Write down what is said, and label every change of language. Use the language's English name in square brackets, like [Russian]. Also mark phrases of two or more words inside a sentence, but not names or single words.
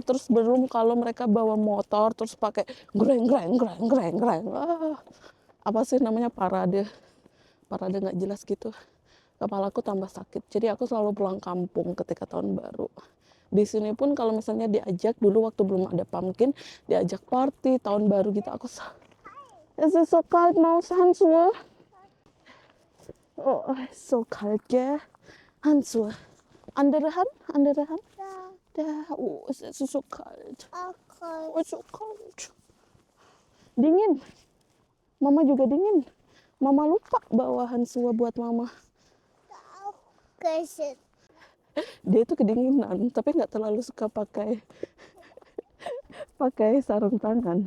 [Indonesian] Terus belum kalau mereka bawa motor terus pakai greng greng greng greng greng, apa sih namanya, parade nggak jelas gitu. Kepalaku tambah sakit, jadi aku selalu pulang kampung ketika tahun baru. Di sini pun kalau misalnya diajak, dulu waktu belum ada pumpkin, diajak party tahun baru gitu, aku [German] es ist so kalt, Maus, Handschuhe. Oh, so kalt, gell? Handschuhe. Andere Hand, andere Hand. Da, oh, es ist so kalt. Oh, so kalt. [Indonesian] Dingin. Mama juga dingin. Mama lupa bawa Handschuhe buat mama. Dia itu kedinginan, tapi nggak terlalu suka pakai sarung tangan.